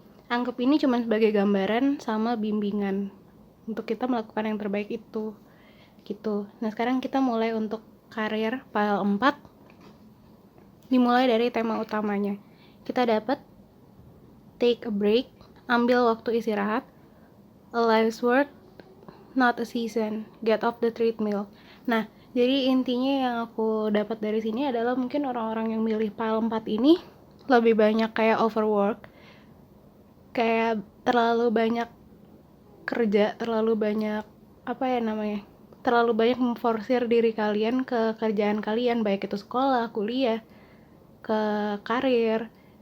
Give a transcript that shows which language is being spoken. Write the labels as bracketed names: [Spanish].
[Indonesian] Anggap ini cuman sebagai gambaran sama bimbingan untuk kita melakukan yang terbaik itu gitu. Nah sekarang kita mulai untuk karir pile 4. Dimulai dari tema utamanya. Kita dapat [English] take a break, [Indonesian] ambil waktu istirahat. [English] A life's work, not a season. Get off the treadmill. [Indonesian] Nah, jadi intinya yang aku dapat dari sini adalah mungkin orang-orang yang milih pile 4 ini lebih banyak kayak overwork, kayak terlalu banyak kerja, terlalu banyak terlalu banyak memforsir diri kalian ke kerjaan kalian, baik itu sekolah, kuliah, ke karir.